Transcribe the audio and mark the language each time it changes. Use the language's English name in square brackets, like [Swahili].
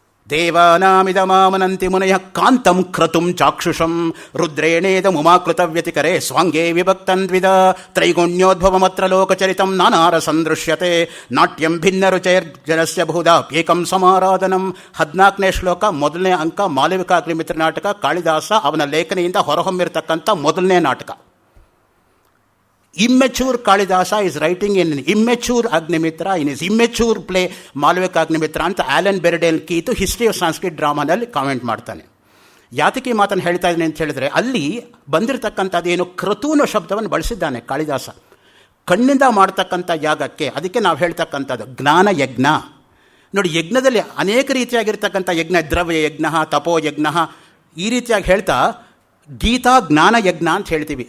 [Sanskrit] ದೇವಾನಾಮಿದಮಾಮನಂತಿ ಮುನಯ ಕಾಂತಂ ಕ್ರತುಂ ಚಾಕ್ಷುಷಂ ರುದ್ರೇಣೇದ ಮುಮಾಕೃತ ವ್ಯತಿಕರೆ ಸ್ವಾಂಗೇ ವಿಭಕ್ತನ್ವಿದ ತ್ರೈಗುಣ್ಯೋದ್ಭವಮತ್ರ ಲೋಕಚರಿತಂ ನಾನಾರ ಸಂದೃಶ್ಯತೆ ನಾಟ್ಯಂ ಭಿನ್ನ ರುಚೈರ್ಜನಸ್ಯ ಬಹುಧಾ ಏಕಂ ಸಮಾರಾಧನಂ. [Kannada] 14ನೇ ಶ್ಲೋಕ, ಮೊದಲನೇ ಅಂಕ, ಮಾಲವಿಕಾಗ್ನಿಮಿತ್ರ ನಾಟಕ. ಕಾಳಿದಾಸ ಅವನ ಲೇಖನಿಯಿಂದ ಹೊರಹೊಮ್ಮಿರತಕ್ಕಂಥ ಮೊದಲನೇ ನಾಟಕ. [English] Immature Kalidasa is writing in immature Agnimitra, in his immature play Malvika Agnimitra ಅಂತ Alan Berriedale Keith history of Sanskrit ಡ್ರಾಮಾನಲ್ಲಿ [Kannada] comment ಮಾಡ್ತಾನೆ. ಯಾತಕ್ಕೆ ಮಾತನ್ನು ಹೇಳ್ತಾ ಇದ್ದೀನಿ ಅಂತ ಹೇಳಿದ್ರೆ, ಅಲ್ಲಿ ಬಂದಿರತಕ್ಕಂಥದ್ದೇನು ಕ್ರತೂನ ಶಬ್ದವನ್ನು ಬಳಸಿದ್ದಾನೆ ಕಾಳಿದಾಸ ಕಣ್ಣಿಂದ ಮಾಡ್ತಕ್ಕಂಥ ಯಾಗಕ್ಕೆ. ಅದಕ್ಕೆ ನಾವು ಹೇಳ್ತಕ್ಕಂಥದ್ದು ಜ್ಞಾನ ಯಜ್ಞ. ನೋಡಿ, ಯಜ್ಞದಲ್ಲಿ ಅನೇಕ ರೀತಿಯಾಗಿರ್ತಕ್ಕಂಥ ಯಜ್ಞ, ದ್ರವ್ಯ ಯಜ್ಞ, ತಪೋ ಯಜ್ಞ, ಈ ರೀತಿಯಾಗಿ ಹೇಳ್ತಾ ಗೀತಾ ಜ್ಞಾನ ಯಜ್ಞ ಅಂತ ಹೇಳ್ತೀವಿ.